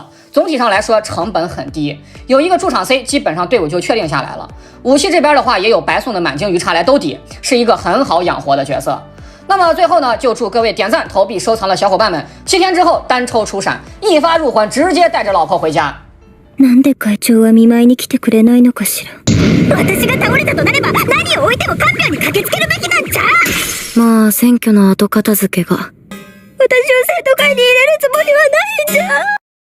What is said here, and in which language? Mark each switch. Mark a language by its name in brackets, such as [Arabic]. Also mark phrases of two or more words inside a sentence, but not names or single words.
[Chinese] 总体上来说，成本很低，有一个驻场 C， 基本上队伍就确定下来了。武器这边的话，也有白送的满精鱼叉来兜底，是一个很好养活的角色。那么最后呢，就祝各位点赞、投币、收藏的小伙伴们7天之后单抽出闪，一发入魂，直接带着老婆回家。 [Japanese] なんで会長は見舞いに来てくれないのかしら。私が倒れたとなれば、何を置いても看病に駆けつけるべきなんじゃ。まあ選挙の後片付けが。私を生徒会に入れるつもりはないんじゃ。